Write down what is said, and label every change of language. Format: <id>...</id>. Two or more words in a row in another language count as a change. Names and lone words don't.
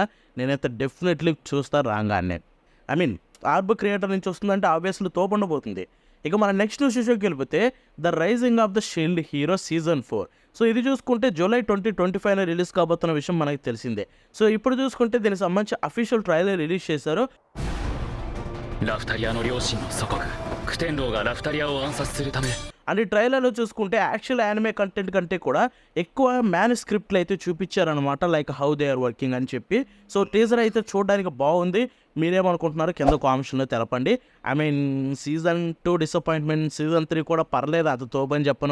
<te>నేనైతే డెఫినెట్లీ చూస్తా రాగానే. ఆర్బ్ క్రియేటర్ నుంచి వస్తుందంటే ఆబ్వియస్లీ తోపుండబోతుంది. ఇక మన నెక్స్ట్ విషయంకి వెళ్ళిపోతే ద రైజింగ్ ఆఫ్ ద షీల్డ్ హీరో సీజన్ 4. సో ఇది చూసుకుంటే July 2025 రిలీజ్ కాబోతున్న విషయం మనకి తెలిసిందే. సో ఇప్పుడు చూసుకుంటే దీనికి సంబంధించి</te> <en>official trailer</en> <te>రిలీజ్ చేశారు.</te> <ja>ラフタリアの両親の祖国クテンローがラフタリアを暗殺するため</ja> <te>అండ్ ఈ ట్రైలర్లో చూసుకుంటే</te> <en>actual anime content</en> <te>కంటే కూడా ఎక్కువ మ్యానుస్క్రిప్ట్లు అయితే చూపించారనమాట,</te> <en>like how they are working</en> <te>అని చెప్పి. సో టీజర్ అయితే చూడడానికి బాగుంది. మీరేమనుకుంటున్నారో కింద కామెంట్స్లో తెలపండి. సీజన్ 2 డిసప్పాయింట్మెంట్, సీజన్ 3 కూడా పర్లేదు, అది తోపని చెప్పను.</te>